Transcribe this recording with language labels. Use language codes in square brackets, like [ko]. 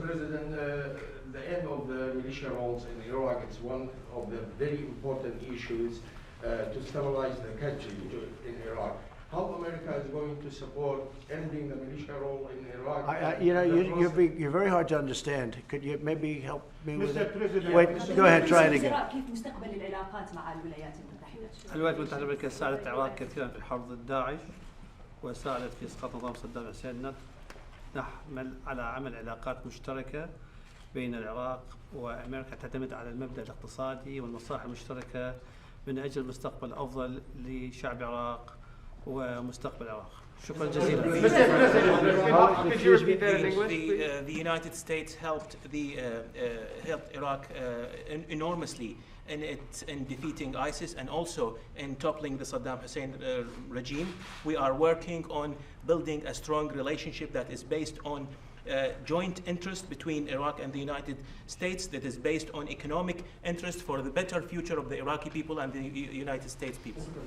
[en] President, the end of the militia roles in Iraq is one of the very important issues to stabilize the country in Iraq. How America is going to support ending the militia role in Iraq? You're very hard to understand. Could you maybe help me with Mr. it? President. Wait, go ahead, try it again. [ar] كيف مستقبل العلاقات مع الولايات المتحدة؟ الولايات المتحدة الأمريكية ساعدت العراق كثيرا في الحرب ضد داعش وساعدت في إسقاط نظام صدام حسين. نحمل على عمل علاقات مشتركة بين العراق وأمريكا تعتمد على المبدأ الاقتصادي والمصالح المشتركة من أجل مستقبل أفضل لشعب العراق ومستقبل العراق. شكرا جزيلا. [en] Could you repeat that in English, please? The United States helped Iraq enormously in defeating ISIS and also in toppling the Saddam Hussein regime. We are working on building a strong relationship that is based on joint interest between Iraq and the United States, that is based on economic interest for the better future of the Iraqi people and the United States people.